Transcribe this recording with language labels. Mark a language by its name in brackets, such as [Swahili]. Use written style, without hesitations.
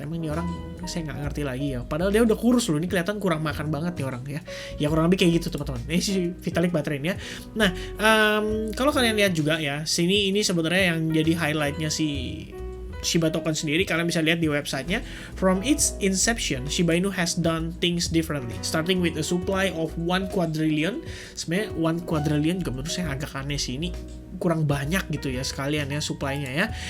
[Indonesian] Emang ini orang saya nggak ngerti lagi ya, padahal dia udah kurus loh, ini kelihatan kurang makan banget nih orang ya kurang lebih kayak gitu teman-teman. Ini si Vitalik Buterin ya. Nah kalau kalian lihat juga ya, ini sebenarnya yang jadi highlightnya si Shiba token sendiri, kalian bisa lihat di websitenya. [English] From its inception, Shiba Inu has done things differently, starting with a supply of 1 quadrillion. [Indonesian] Sebenarnya 1 quadrillion juga menurut saya agak aneh sih, ini kurang banyak gitu ya sekalian ya supply-nya ya.